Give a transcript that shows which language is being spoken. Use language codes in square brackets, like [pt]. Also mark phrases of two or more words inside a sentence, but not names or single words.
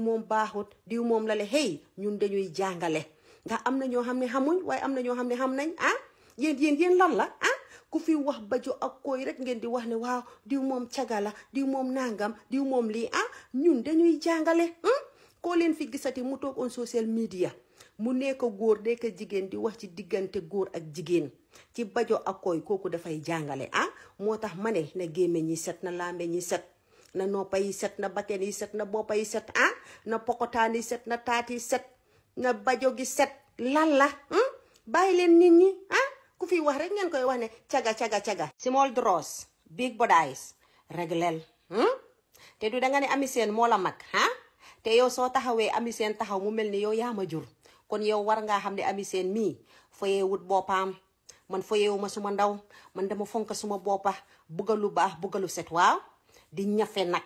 [wo] moom baaxut diw moom la le hey ñun dañuy jàngale ndax am na ñoo xam ne xamuñ waaye am na ñoo xam ne xam nañ yéen lan la ku fi wax bajo ak koy rek ngeen di wax ne waaw diw moom cagala diw moom nangam diw moom lii ñun dañuy jàngale koo leen fi gisati mu toog on [en] social media [wo] mu nekk góor nekk jigéen di wax ci diggante góor ak jigéen ci bajo ak koy kooku dafay jàngale moo tax ma ne na gémmiñ yi set na lambe ñi set na noppa yi set na bakken yi set na boppa yi set na pokotaan yi set na taat yi set na bajo gi set lan la bàyyi leen nit ñi ku fi wax rek ngeen koy wax ne caga [en] small draws big bodies [wo] reglel te du danga ne Ami Seen moo la mag te yow soo taxawee Ami Seen taxaw mu mel ni yow yaa ma jur kon yow war ngaa xam ne Ami Seen mii foyee wut boppam man foyeewu ma suma ndaw man dama fonk suma boppa bugga lu baax bugga lu set waaw di ñafe nag